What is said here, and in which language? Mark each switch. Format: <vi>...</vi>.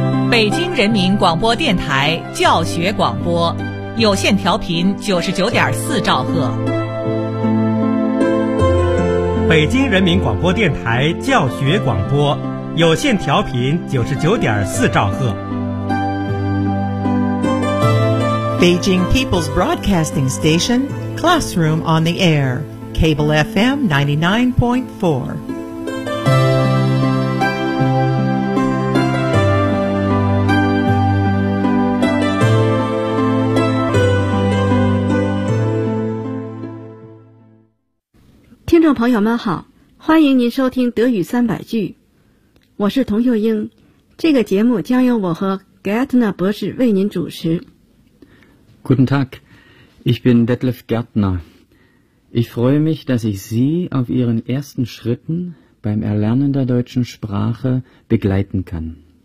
<zh>北京人民广播电台教学广播，有线调频99.4兆赫。北京人民广播电台教学广播，有线调频99.4兆赫。</zh> <en>Beijing People's Broadcasting Station, Classroom on the Air, Cable FM 99.4.</en> <zh>听众朋友们好，欢迎您收听德语三百句，我是童秀英，这个节目将由我和 Gärtner 博士为您主持。</zh> <de>Guten Tag, ich bin Detlef Gärtner. Ich freue mich, dass ich Sie auf Ihren ersten Schritten beim Erlernen der deutschen Sprache begleiten kann.</de>